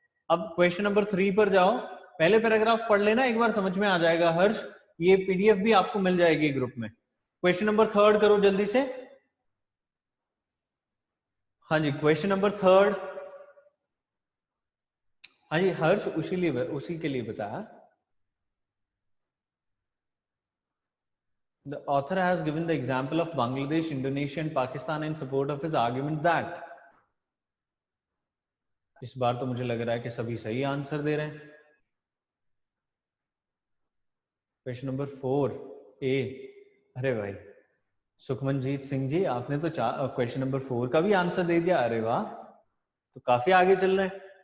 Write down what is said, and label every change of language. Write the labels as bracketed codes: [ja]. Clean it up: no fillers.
[hi] अब question number 3 पर जाओ, पहले पैराग्राफ पढ़ लेना एक बार, समझ में आ जाएगा हर्ष, ये पीडीएफ भी आपको मिल जाएगी ग्रुप में। क्वेश्चन नंबर 3 करो जल्दी से। हाँ जी, क्वेश्चन नंबर 3। हाँ जी हर्ष, उसी के लिए बताया। [en] The author has given the example of Bangladesh, Indonesia and Pakistan in support of his argument that। [hi] इस बार तो मुझे लग रहा है कि सभी सही आंसर दे रहे हैं। क्वेश्चन नंबर 4 ए, अरे भाई सुखमनजीत सिंह जी, आपने तो क्वेश्चन नंबर 4 का भी आंसर दे दिया, अरे वाह, तो काफी आगे चल रहे हैं।